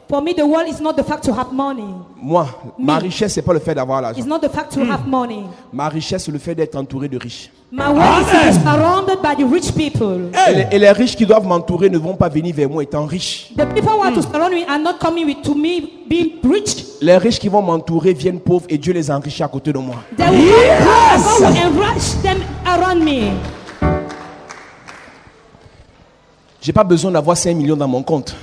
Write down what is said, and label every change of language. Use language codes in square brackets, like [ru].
[en] for me, the world is not the fact to have money. [fr] Moi, ma richesse, ce n'est pas le fait d'avoir l'argent. [en] It's not the fact to have money. [fr] Ma richesse, c'est le fait d'être entouré de riches. [en] My wealth is to be surrounded by the rich people. [fr] Et les riches qui doivent m'entourer ne vont pas venir vers moi étant riches. [en] The people who are to surround me are not coming with to me being rich. [fr] Les riches qui vont m'entourer viennent pauvres et Dieu les enrichit à côté de moi. [en] They will come God will enrich them around me. [fr] J'ai pas besoin d'avoir 5 millions dans mon compte.